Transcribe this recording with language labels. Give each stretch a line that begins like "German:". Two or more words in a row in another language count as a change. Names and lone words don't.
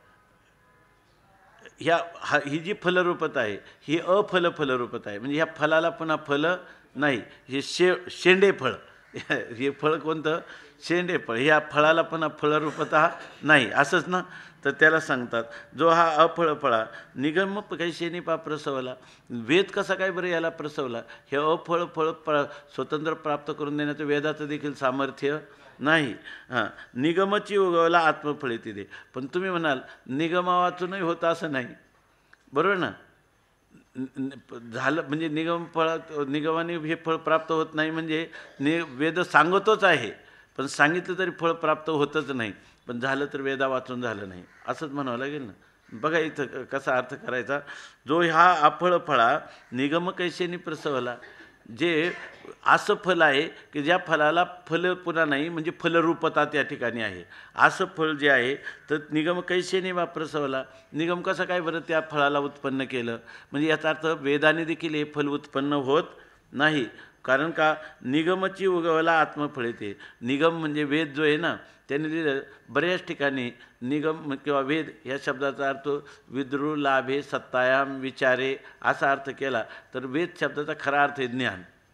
Marathi: ही जी फलरूपता आहे ही फलरूपता आहे. म्हणजे ह्या फलाला पुन्हा फल नाही. हे शेंडे फळ, हे फळ कोणतं? शेंडे फळ. ह्या फळाला पुन्हा फलरूपता नाही, असंच ना? तर त्याला सांगतात जो हा अफळफळा निगम कैसेनी प्रसवला. वेद कसा काय बरं याला प्रसवला? हे फळ स्वतंत्र प्राप्त करून देण्याचं वेदाचं देखील सामर्थ्य नाही. निगमची उगवला आत्मफळी तिथे. पण तुम्ही म्हणाल निगमा वाचूनही होतं असं नाही, बरोबर ना? झालं म्हणजे निगमाने हे फळ प्राप्त होत नाही म्हणजे वेद सांगतोच आहे, पण सांगितलं तरी फळ प्राप्त होतच नाही. पण झालं तर वेदा वाचून झालं नाही, असंच म्हणावं लागेल ना. बघा इथं कसा अर्थ करायचा. जो हा अफळफळा निगम कैसेनी प्रसवला, जे असं फल आहे की ज्या फलाला फल पुन्हा नाही, म्हणजे फलरूपता त्या ठिकाणी आहे. असं फळ जे आहे तर निगम कैसेनी प्रसवला. निगम कसं काय बरं त्या फळाला उत्पन्न केलं? म्हणजे याचा अर्थ वेदाने देखील हे फल उत्पन्न होत नाही. कारण का? निगमची उगवला आत्मफळे ते. निगम म्हणजे वेद जो आहे ना, त्यांनी लिहिलं बऱ्याच ठिकाणी निगम किंवा वेद ह्या शब्दाचा अर्थ
Sanskrit: विद्रू लाभे सत्तायाम विचारे
Marathi: असा अर्थ केला तर वेद शब्दाचा खरा अर्थ आहे ज्ञान.